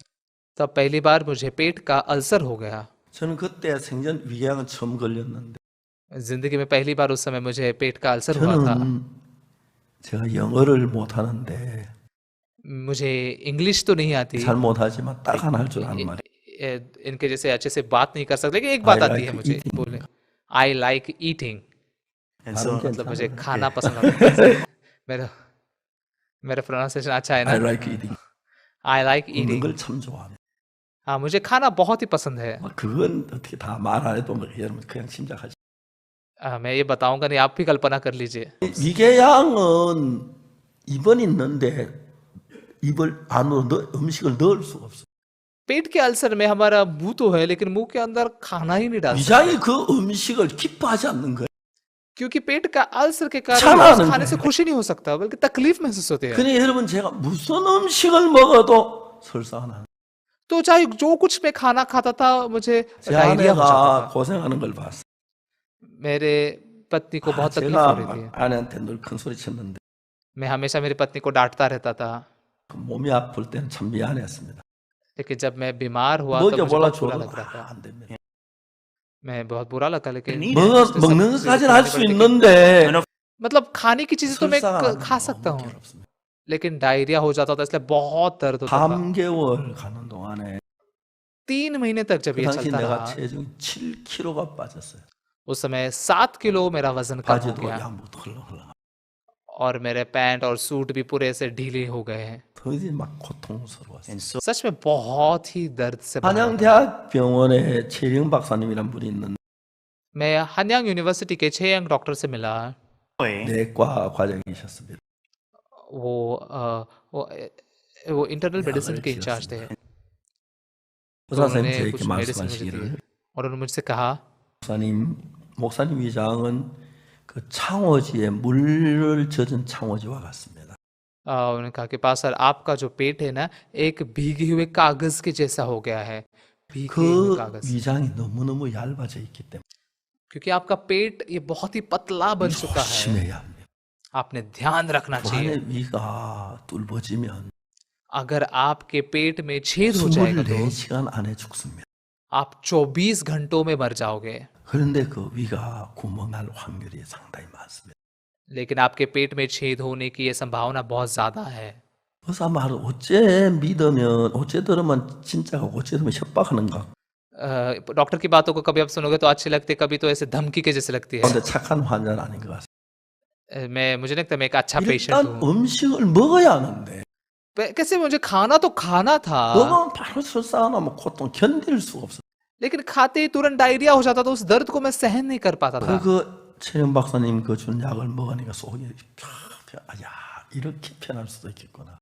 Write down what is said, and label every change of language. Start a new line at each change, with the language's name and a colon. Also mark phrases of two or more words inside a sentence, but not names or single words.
Hindi: तब पहली बार मुझे पेट का अल्सर हो गया।
Korean: 저는 그때 생전 위궤양은 처음 걸렸는데
Hindi: जिंदगी में पहली बार उस समय मुझे पेट का अल्सर हुआ था।
Korean: 저는 제가 영어를 못하는데
Hindi: मुझे इंग्लिश तो नहीं आती,
Korean: 잘 못하지만 딱 하나 할 줄 아는 말이에요.
Hindi: इनके जैसे अच्छे से बात नहीं कर सकते, लेकिन एक बात
English: I
Hindi: आती है
English: like
Hindi: मुझे
English: eating. बोलने, I like eating, And so,
Korean: 발음
Hindi: मतलब मुझे
Korean: 괜찮아요.
Hindi: खाना पसंद आता है। मेरा मेरा प्रोनाउंसिएशन अच्छा है
English: I
Hindi: ना?
English: like eating. I like
Korean: 먹는
English: ईटिंग।
Korean: 걸 참 좋아합니다.
Hindi: हाँ, मुझे खाना बहुत ही पसंद है।
Korean: 그건 어떻게 다 말 안 해도 여러분 그냥 짐작하지.
Hindi: मैं ये बताऊंगा नहीं, आप भी कल्पना कर लीजिए।
Korean: 위궤양은 입은 있는데 입을 안으로 음식을 넣을 수가 없어요.
Hindi: पेट के अल्सर में हमारा मुंह तो है, लेकिन मुंह के अंदर खाना ही नहीं डाल सकते,
Korean: 위장이 그 음식을 기뻐하지 않는 거예요.
Hindi: क्योंकि पेट का अल्सर के कारण छाना उस खाने से खुशी नहीं हो सकता, बल्कि तकलीफ महसूस होती है।
Korean: 그러니 여러분 제가 무슨 음식을 먹어도 설사가 나는
Hindi: तो चाहे जो कुछ मैं खाना खाता था, मुझे
Korean: 제
Hindi: डायरिया हो
Korean: 아내가
Hindi: जाता था।
Korean: 고생하는 걸 봤어요.
Hindi: मेरे पत्नी को बहुत तकलीफ हो
Korean: 제가
Hindi: रही थी।
Korean: 막 아내한테 늘 큰 소리 쳤는데
Hindi: मैं हमेशा मेरी पत्नी को डांटता रहता था,
Korean: 그 몸이 아플 때는 참 미안했습니다.
Hindi: लेकिन जब मैं बीमार हुआ तो मुझे
Korean: 먹여보라
Hindi: बहुत बुरा
Korean: 줘도
Hindi: लग रहा था।
Korean: 안 됩니다.
Hindi: मैं बहुत बुरा लगा, लेकिन नहीं
Korean: 먹는 것까지는 할 수 있는데
Hindi: मतलब खाने की चीजें तो मैं
Korean: 설사가 나는
Hindi: खा
Korean: 거
Hindi: सकता
Korean: 너무
Hindi: हूँ,
Korean: 괴롭습니다.
Hindi: लेकिन डायरिया हो जाता था, इसलिए बहुत दर्द होता था।
Korean: 3개월 가는 동안에
Hindi: 3 महीने तक जब
Korean: 그
Hindi: ये
Korean: 당시
Hindi: चलता
Korean: 내가
Hindi: रहा,
Korean: 체중이 7kg가 빠졌어요.
Hindi: उस समय 7 किलो मेरा वजन कम हो
Korean: 바지도
Hindi: गया
Korean: 양복도 헐렁헐렁.
Hindi: और मेरे पैंट और सूट भी पूरे से ढीले हो गए हैं।
Korean: 더디 막 고통스러웠어요.
English: and so
Hindi: सच में बहुत ही दर्द से भरा था।
Korean: 한양대학병원에 최령 박사님이란 분이 있는데
Hindi: मैं हनयांग यूनिवर्सिटी के छेयंग डॉक्टर से मिला।
Korean: 내과 과장이셨습니다.
Hindi: वो
English: internal medicine
Hindi: के इंचार्ज थे। तो
Korean: 의사선생님
Hindi: उन्होंने
Korean: 저에게
Hindi: कुछ मेडिसिन मुझे दी
Korean: 말씀하시기를
Hindi: और उन्होंने मुझसे कहा,
Korean: 목사님 위장은 그 창호지에 물을 젖은 창호지와 같습니다.
Hindi: उन्होंने कहा कि पास्टर आपका जो पेट है ना, एक भीगे हुए कागज के जैसा हो गया है, भीगे हुए
Korean: 그
Hindi: कागज,
Korean: 위장이 너무너무 얇아져 있기 때문에
Hindi: क्योंकि आपका पेट ये बहुत ही पतला बन चुका है।
Korean: 조심해야 합니다.
Hindi: आपने ध्यान रखना
Korean: 그
Hindi: चाहिए।
Korean: 안에 위가 뚫어지면
Hindi: अगर आपके पेट में छेद हो जाएगा तो
Korean: 24시간 안에 죽습니다.
Hindi: आप 24 घंटों में मर जाओगे।
Korean: 그런데 그 위가 구멍 날 확률이 상당히 많습니다.
Hindi: लेकिन आपके पेट में छेद होने की ये संभावना बहुत ज्यादा है।
Korean: 의사 말을 어째 믿으면 어째 들으면 진짜가 어째 들으면 협박하는가.
Hindi: डॉक्टर की बातों को कभी आप सुनोगे तो अच्छी लगती है, कभी तो ऐसे धमकी के जैसे लगती है।
Korean: 근데 착한 환자는 아닌 것 같습니다.
Hindi: मुझे लगता है मैं एक अच्छा पेशेंट
Korean: 일단
Hindi: हूँ।
Korean: 음식을 먹어야 하는데
Hindi: कैसे मुझे खाना तो खाना था,
Korean: 먹으면 바로 설사가 나면 고통 견딜 수가 없어.
Hindi: लेकिन खाते ही तुरंत डायरिया हो जाता, तो उस दर्द को मैं सहन नहीं कर पाता था।
Korean: 그 최영 박사님 그 준 약을 먹으니까 속이 야 이렇게 편할 수도 있겠구나.